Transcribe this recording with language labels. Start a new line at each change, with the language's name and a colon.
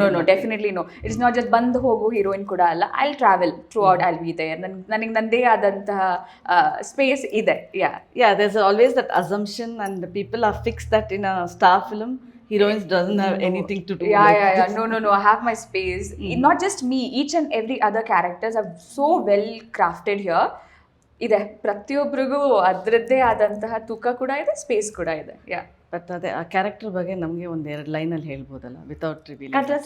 English: definitely no, it's not just
Kannada: ಬಂದು ಹೋಗು heroine ಕೂಡ ಅಲ್ಲ.
English: I will travel throughout, I will be there.
Kannada: ನನಗೆ ನನ್ನದೇ ಆದಂತಹ ಸ್ಪೇಸ್ ಇದೆ.
English: Yeah, there's always that assumption and the people are fixed that in a star film heroines doesn't have anything to do. Yeah. No. I have my space. Not just me, each and every other characters are so well crafted here.
Kannada: ಇದೆ, ಪ್ರತಿಯೊಬ್ಬರಿಗೂ ಅದರದ್ದೇ ಆದಂತಹ ತೂಕ ಕೂಡ ಇದೆ, space ಕೂಡ ಇದೆ. But ಅದೇ ಆ ಕ್ಯಾರೆಕ್ಟರ್ ಬಗ್ಗೆ ನಮಗೆ ಒಂದೆರಡು ಲೈನಲ್ಲಿ ಹೇಳ್ಬೋದಲ್ಲ
English: Without revealing?